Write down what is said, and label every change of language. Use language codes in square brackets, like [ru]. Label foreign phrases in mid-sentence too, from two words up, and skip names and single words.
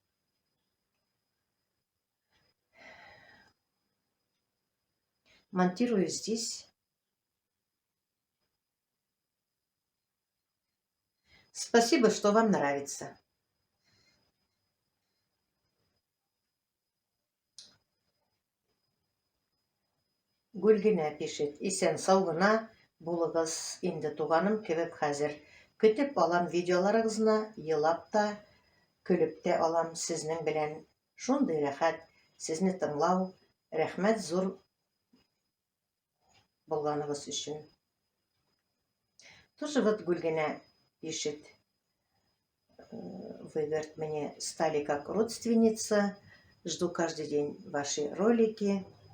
[ru] Монтирую здесь. Спасибо, что вам нравится. Гүлгенә пишет. [tt] Исән сау гына булыгыз инде, туганым кебек хәзер. Көтеп алам видеоларыгызны, елап та, көлеп тә алам сезнең белән. Шундый рәхәт сезне тыңлау. Рәхмәт зур булганыгыз өчен. [ru] Тоже вот Гүлгенә пишет. Вы, говорит, мне стали как родственница. Жду каждый день ваши ролики.